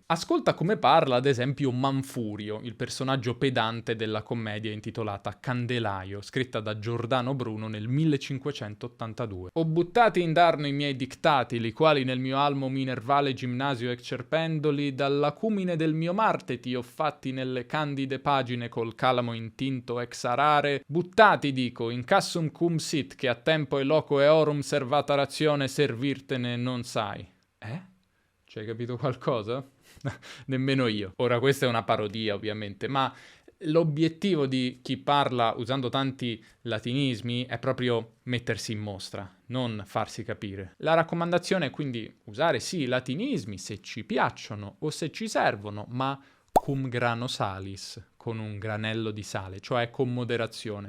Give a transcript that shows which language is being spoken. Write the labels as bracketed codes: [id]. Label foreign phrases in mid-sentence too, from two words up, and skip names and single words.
[it] Ascolta come parla, ad esempio, Manfurio, il personaggio pedante della commedia intitolata Candelaio, scritta da Giordano Bruno nel 1582. Ho buttati in darno i miei dictati, li quali nel mio almo minervale ginnasio excerpendoli, dall'acumine del mio Marte ti ho fatti nelle candide pagine col calamo intinto [la] ex arare, [it] buttati, dico, [la] in cassum cum sit, [it] che a tempo e loco [la] eorum servata razione [it] servirtene non sai. Ci hai capito qualcosa? Nemmeno io. Ora, questa è una parodia, ovviamente, ma l'obiettivo di chi parla usando tanti latinismi è proprio mettersi in mostra, non farsi capire. La raccomandazione è quindi usare sì i latinismi se ci piacciono o se ci servono, ma [la] cum grano salis, [it] con un granello di sale, cioè con moderazione.